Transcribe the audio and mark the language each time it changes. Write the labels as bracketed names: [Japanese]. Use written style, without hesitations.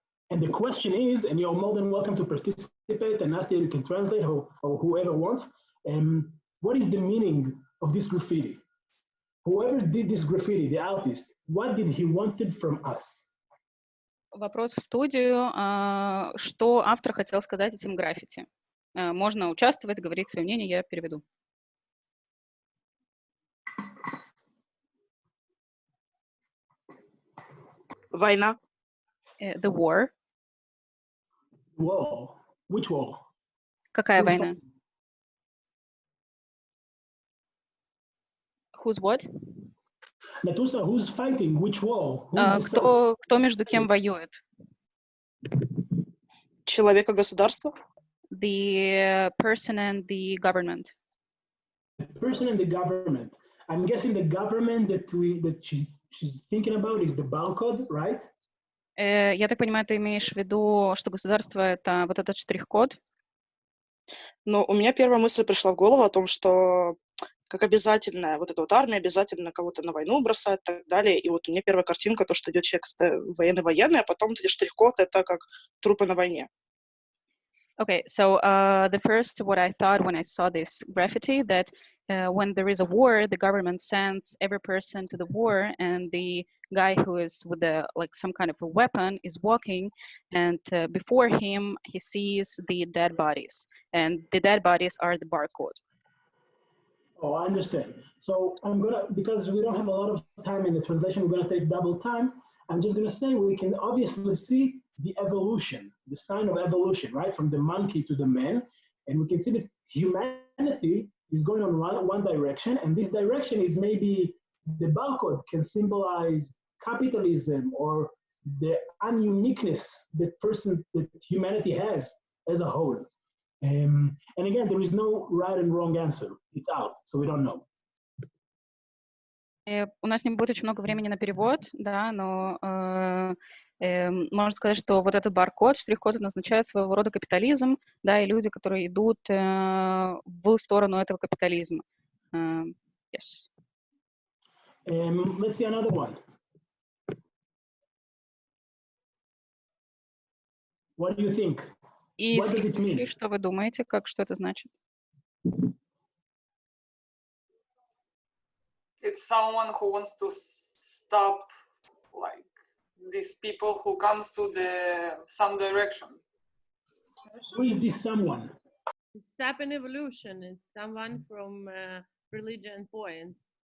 [English] And the question is, and you're more than welcome to participate and ask that you can translate or whoever wants, what is the meaning of this graffiti? Whoever did this graffiti, the artist, what did he wanted from us? [Russian] Вопрос в студию. Что автор хотел сказать этим граффити? Можно участвовать, говорить свое мнение, я переведу. Война. [English] The war. War. Which war? [Russian] Какая война? [English] Who's what? Natusa, who's fighting? Which war? [Russian] Кто между кем воюет? Человек и государство. [English] The person and the government. The person and the government. I'm guessing the government that she's thinking about is the barcode, right? [Russian] Я так понимаю, ты имеешь в виду, что государство — это вот этот штрих-код? Но у меня первая мысль пришла в голову о том, что как обязательная вот эта вот армия, обязательно кого-то на войну бросает и так далее. И вот у меня первая картинка, то, что идет человек военный, а потом эти штрих-код — это как трупы на войне. [English] Okay, so the first, what I thought when I saw this graffiti, that when there is a war, the government sends every person to the war, and the guy who is with the like some kind of a weapon is walking, and before him he sees the dead bodies, and the dead bodies are the barcode. Oh, I understand. So I'm gonna, because we don't have a lot of time in the translation, we're gonna take double time. I'm just gonna say we can obviously see the evolution, the sign of evolution, right? From the monkey to the man. And we can see that humanity is going on one direction, and this direction is maybe the barcode can symbolize capitalism or the ununiqueness that humanity has as a whole. And again, there is no right and wrong answer. It's out, so we don't know. [Russian] У нас не будет очень много времени на перевод, да, но можно сказать, что вот этот баркод, штрих-код, означает своего рода капитализм, да, и люди, которые идут в сторону этого капитализма. [English] Yes. Let's see another one. What do you think? [Russian] И [English] What does it mean? [Russian] что вы думаете, что это значит? [English] It's someone who wants to stop, like, these people who comes to some direction. Who is this someone? Step in evolution. It's someone from religion point.